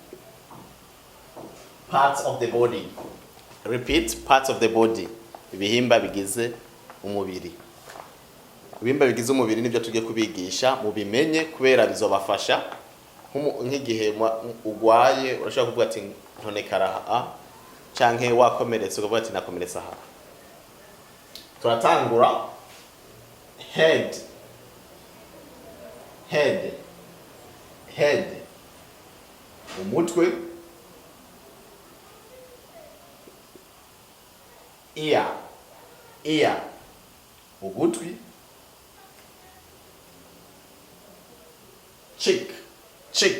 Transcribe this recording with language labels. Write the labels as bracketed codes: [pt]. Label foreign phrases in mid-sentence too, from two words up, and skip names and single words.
[en] Parts of the body. Repeat, parts of the body. [rn] Ibihimba bigize umubiri. Ibihimba bigize umubiri nibyo tugiye kubigisha mubimenye kubera bizobafasha nk'igihe ugwaye urashaka kuvuga ati ntonekara aha canke wakomeretse ukavuga ati nakomeretse aha. Turatangura head. Umutwe. [en] Ear. [rn] Ugutwi. Cheek.